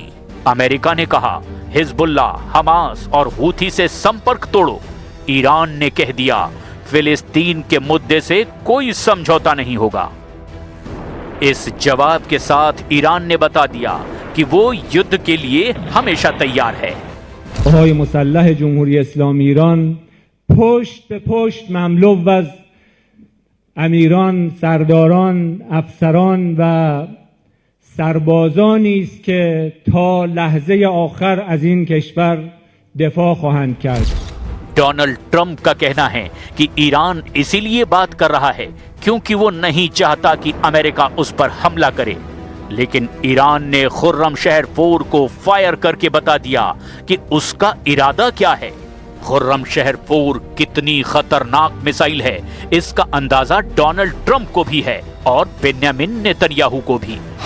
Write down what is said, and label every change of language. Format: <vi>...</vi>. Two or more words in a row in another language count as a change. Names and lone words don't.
<hi>अमेरिका ने कहा हिजबुल्ला, हमास और हूथी से संपर्क तोड़ो। ईरान ने कह दिया फिलिस्तीन के मुद्दे से कोई समझौता नहीं होगा। इस जवाब के साथ ईरान ने बता दिया कि वो युद्ध के लिए हमेशा तैयार है।</hi> <fa>قوای مسلح جمهوری اسلامی ایران پشت به پشت مملو از امیران، سرداران، افسران و سربازانی است که تا لحظه آخر از این کشور دفاع خواهند کرد.</fa> <hi>डोनाल्ड ट्रंप का कहना है कि ईरान इसीलिए बात कर रहा है क्योंकि वो नहीं चाहता कि अमेरिका उस पर हमला करे। लेकिन ईरान ने खुर्रम शहर 4 को फायर करके बता दिया कि उसका इरादा क्या है। खुर्रम शहर 4 कितनी खतरनाक मिसाइल है इसका अंदाजा डोनाल्ड ट्रंप को भी है और बेन्यामिन नेतन्याहू को भी।</hi>